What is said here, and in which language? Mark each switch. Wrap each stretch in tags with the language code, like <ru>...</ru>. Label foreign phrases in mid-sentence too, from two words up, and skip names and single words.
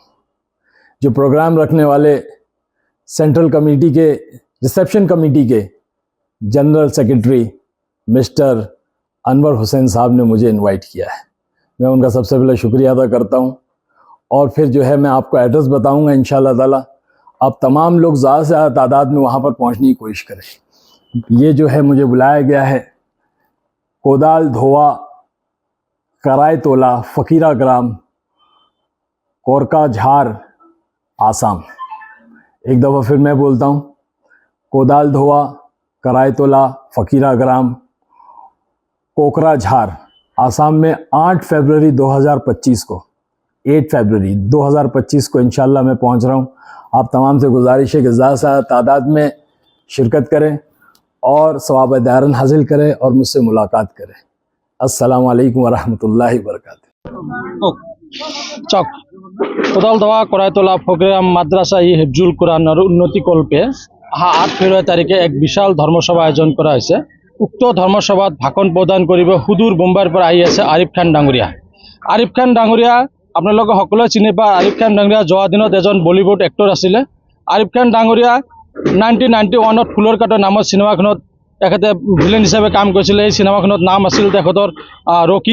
<hi>जो प्रोग्राम रखने वाले</hi> <en>central committee</en> <hi>के</hi> <en>reception committee</en> <hi>के</hi> <en>general secretary Mister</en> <hi>अनवर हुसैन साहब ने मुझे इनवाइट किया है। मैं उनका सबसे पहले शुक्रिया अदा करता हूँ और फिर जो है मैं आपको एड्रेस बताऊँगा</hi> <ar>إن شاء الله تعالى.</ar> <hi>आप तमाम लोग ज़्यादा से ज़्यादा तादाद में वहाँ पर पहुँचने की कोशिश करें। ये जो है मुझे बुलाया गया है कोदाल धोआ कराय तोला फ़कीरा ग्राम कोरका झार आसाम। एक दफ़ा फिर मैं बोलता हूँ, कोदाल धोआ कराय तोला फ़कीरा ग्राम कोकरा झार आसाम में 8 फरवरी 2025 को 8 फरवरी 2025 को इंशाअल्लाह मैं पहुंच रहा हूं। आप तमाम से गुजारिश है कि ज़्यादा से ज़्यादा तादाद में शिरकत करें और सवाब दारन हासिल करें और मुझसे मुलाकात करें।</hi> <ar>السلام عليكم و رحمة الله و بركاته.</ar> <bn>चक कोदाल धोआ कराय तोला फकीरा माद्रासा ই হিফজুল কুরআনের উন্নতি কল্পে 8 ফেব্রুয়ারি তারিখে এক বিশাল ধর্মসভা আয়োজন করা হয়েছে।</bn> <as>উক্ত ধর্মসভাত ভাষণ প্রদান কৰিব সুদূর বোম্বাইৰ পৰা আহি আছে আৰিফ খান ডাঙৰীয়া। আৰিফ খান ডাঙৰীয়া আপোনালোকে সকলোৱে চিনি পায়। আৰিফ খান ডাঙৰীয়া যোৱা দিনত এজন বলিউড এক্টৰ আছিলে। আৰিফ খান ডাঙৰীয়া 1991ত ফুলৰ কাঁটৰ নামৰ চিনেমাখনত তেখেতে ভিলেন হিচাপে কাম কৰিছিলে। এই চিনেমাখনত নাম আছিল তেখেতৰ ৰকি।</as>